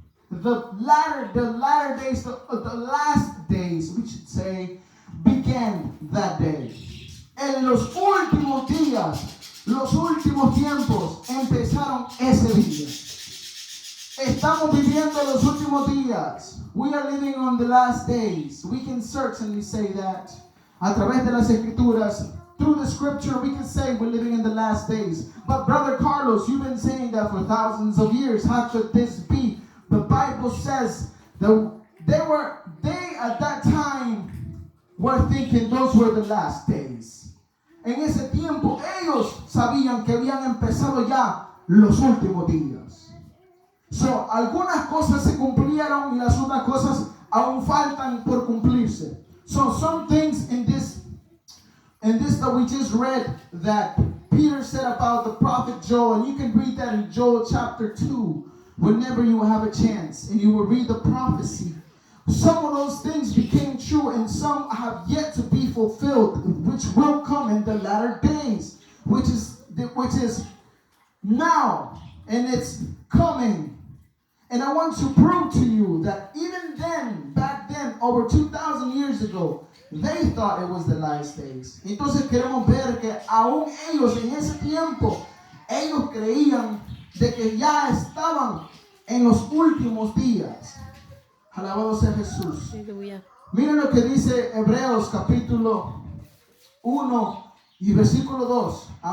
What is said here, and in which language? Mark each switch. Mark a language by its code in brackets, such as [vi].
[en] The latter days, the last days, we should say, began that day. [es] En los últimos días, los últimos tiempos empezaron ese día. Estamos viviendo los últimos días. [en] We are living on the last days. We can certainly say that. [es] A través de las Escrituras, [en] through the Scripture, we can say we're living in the last days. But Brother Carlos, you've been saying that for thousands of years. How could this be? The Bible says that they at that time were thinking those were the last days. [es] En ese tiempo ellos sabían que habían empezado ya los últimos días. So, algunas cosas se cumplieron y las otras cosas aún faltan por cumplirse. [en] So some things in this that we just read that Peter said about the prophet Joel, and you can read that in Joel chapter 2 whenever you have a chance, and you will read the prophecy. Some of those things became true and some have yet to be fulfilled, which will come in the latter days, which is now, and it's coming. And I want to prove to you that even then, back then, over 2,000 years ago, they thought it was the last days. [es] Entonces queremos ver que aún ellos en ese tiempo, ellos creían de que ya estaban en los últimos días. Alabado sea Jesús. Miren lo que dice Hebreos capítulo 1 y versículo 2.